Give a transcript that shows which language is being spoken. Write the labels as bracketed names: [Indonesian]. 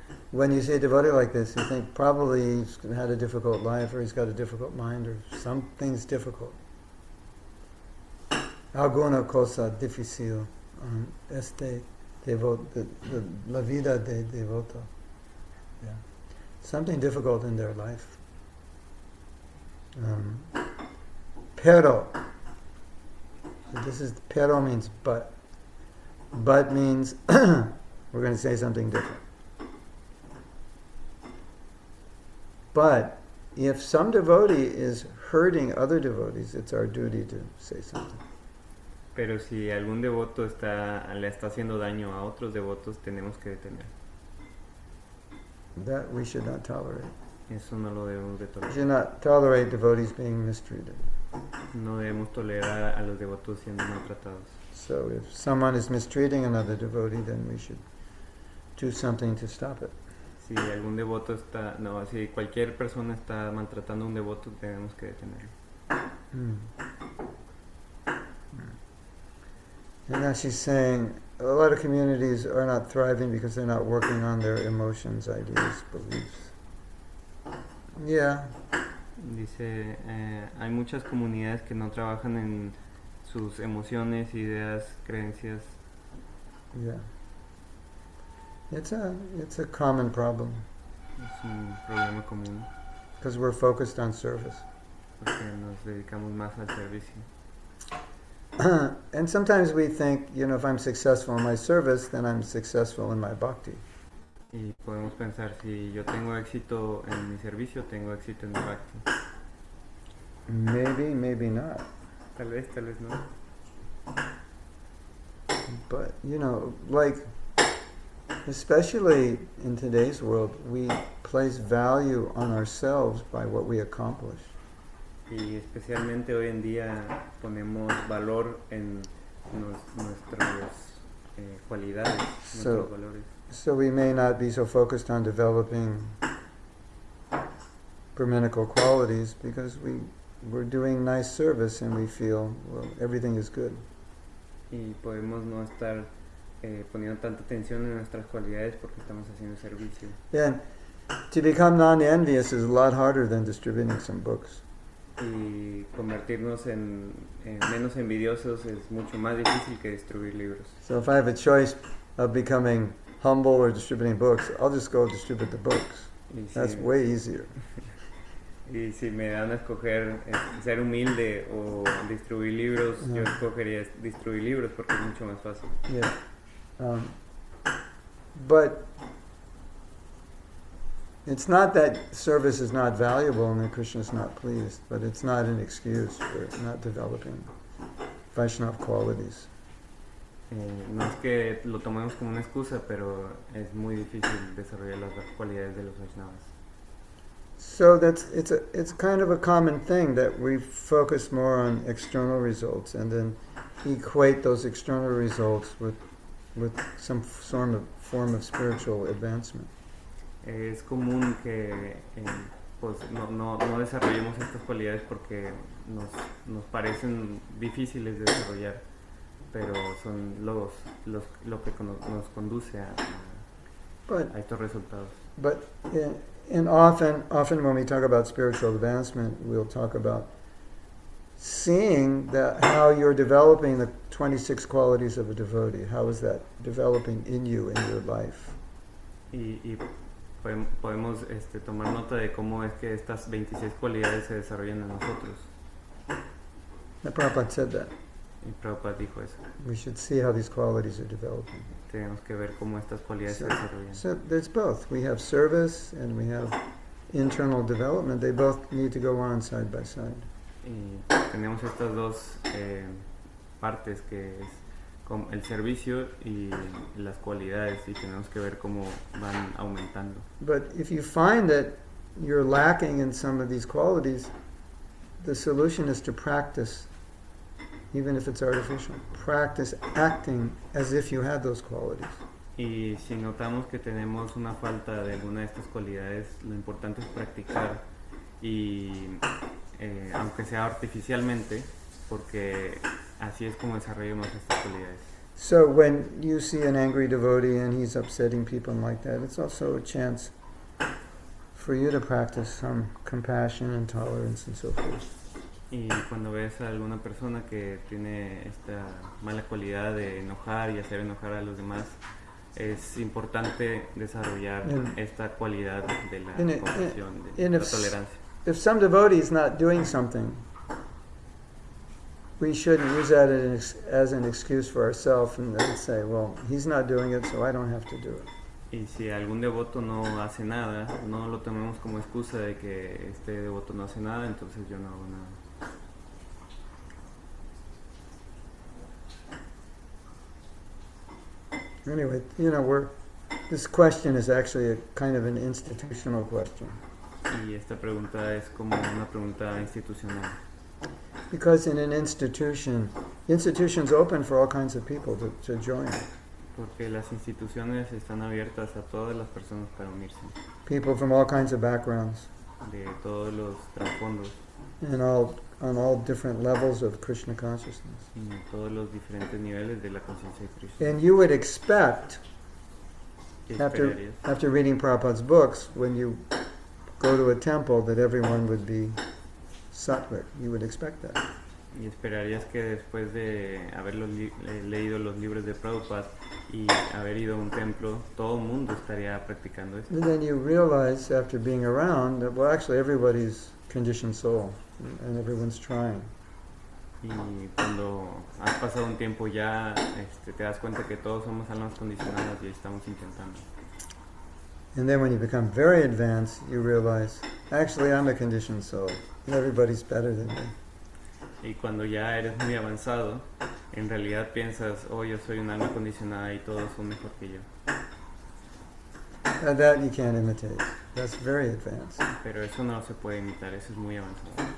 [English] When you see a devotee like this, you think probably he's had a difficult life, or he's got a difficult mind, or something's difficult. [Spanish] Alguna cosa difícil. Este devoto, la vida de devoto. [English] Yeah. Something difficult in their life. Pero. This is, pero means but. But means we're going to say something different. But if some devotee is hurting other devotees, it's our duty to say something. [Spanish] Pero si algún devoto le está haciendo daño a otros devotos, tenemos que detener. [English] That we should not tolerate. [Spanish] Eso no lo debemos de [English] We [Spanish] tolerar. [English] should not tolerate devotees being mistreated. [Spanish] No debemos tolerar a los devotos siendo maltratados. [English] So if someone is mistreating another devotee, then we should do something to stop it. [Spanish] Si algún devoto si cualquier persona está maltratando a un devoto, tenemos que detenerlo. [English] And now she's saying a lot of communities are not thriving because they're not working on their emotions, ideas, beliefs. Yeah. [Spanish] Dice, hay muchas comunidades que no trabajan en sus emociones, ideas, creencias. [English] Yeah. It's a common problem [Spanish] Es un problema común [English] because we're focused on service. [Spanish] porque nos dedicamos más al servicio. [English] And sometimes we think, if I'm successful in my service, then I'm successful in my bhakti. [Spanish] Y podemos pensar, si yo tengo éxito en mi servicio, tengo éxito en mi bhakti. [English] Maybe, maybe not. [Spanish] Tal vez no. [English] But, like, especially in today's world, we place value on ourselves by what we accomplish. [Spanish] Y especialmente hoy en día ponemos valor en nuestras cualidades, nuestros valores. [English] So we may not be so focused on developing Brahminical qualities because we're doing nice service and we feel, well, everything is good. [Spanish] Y podemos no estar poniendo tanta atención en nuestras cualidades porque estamos haciendo servicio. [English] And to become non-envious is a lot harder than distributing some books. [Spanish] Y convertirnos en menos envidiosos es mucho más difícil que distribuir libros. [English] So if I have a choice of becoming humble or distributing books, I'll just go distribute the books. That's way easier. [Spanish] Y si me dan a escoger ser humilde o distribuir libros, yo escogería distribuir libros porque es mucho más fácil. [English] Yeah. But it's not that service is not valuable and that Krishna is not pleased, but it's not an excuse for not developing Vaishnava qualities. [Spanish] No es que lo tomemos como una excusa, pero es muy difícil desarrollar las cualidades de los Vaishnavas. [English] So it's kind of a common thing that we focus more on external results and then equate those external results with some form of spiritual advancement. [Spanish] Es común que pues no desarrollemos estas cualidades porque nos parecen difíciles de desarrollar, pero son lo que nos conduce a estos resultados. [English] But and often when we talk about spiritual advancement, we'll talk about seeing that how you're developing the 26 qualities of a devotee. How is that developing in you in your life? [Spanish] Y podemos tomar nota de cómo es que estas 26 cualidades se desarrollan en nosotros. [English] Prabhupada said that. [Spanish] Y Prabhupada dijo eso. [English] We should see how these qualities are developing. [Spanish] Tenemos que ver cómo estas cualidades se desarrollan. [English] So there's both. We have service and we have internal development. They both need to go on side by side. [Spanish] Y tenemos estas dos partes que es como el servicio y las cualidades y tenemos que ver cómo van aumentando. [English] But if you find that you're lacking in some of these qualities, the solution is to practice even if it's artificial. Practice acting as if you had those qualities. [Spanish] Y si notamos que tenemos una falta de alguna de estas cualidades, lo importante es practicar y aunque sea artificialmente, porque así es como desarrollamos estas cualidades. [English] So when you see an angry devotee and he's upsetting people and like that, it's also a chance for you to practice some compassion and tolerance and so forth. [Spanish] Y cuando ves a alguna persona que tiene esta mala cualidad de enojar y hacer enojar a los demás, es importante desarrollar esta cualidad de la compasión, de la tolerancia. [English] If some devotee is not doing something, we shouldn't use that as an excuse for ourselves and then say, well, he's not doing it, so I don't have to do it. [Spanish] Y si algún devoto no hace nada, no lo tomemos como excusa de que este devoto no hace nada, entonces yo no hago nada. [English] Anyway, this question is actually a kind of an institutional question. [Spanish] Y esta pregunta es como una pregunta institucional. [English] Because in an institution's open for all kinds of people to join. [Spanish] Porque las instituciones están abiertas a todas las personas para unirse. [English] People from all kinds of backgrounds. [Spanish] De todos los trasfondos. [English] And on all different levels of Krishna consciousness. [Spanish] En todos los diferentes niveles de la conciencia de Krishna. [English] And you would expect, after reading Prabhupada's books, when you go to a temple, that everyone would be sattvic. You would expect that. [Spanish] Y esperarías que después de haber leído los libros de Prabhupada y haber ido a un templo, todo el mundo estaría practicando esto. [English] And then you realize, after being around, that, well, actually everybody's conditioned soul, and everyone's trying. [Spanish] Y cuando has pasado un tiempo ya te das cuenta que todos somos almas condicionadas y estamos intentando. [English] And then when you become very advanced, you realize, actually I'm a conditioned soul, and everybody's better than me. [Spanish] Y cuando ya eres muy avanzado, en realidad piensas, oh, yo soy un alma condicionada y todos son mejor que yo. [English] That you can't imitate. That's very advanced. [Spanish] Pero eso no se puede imitar, eso es muy avanzado.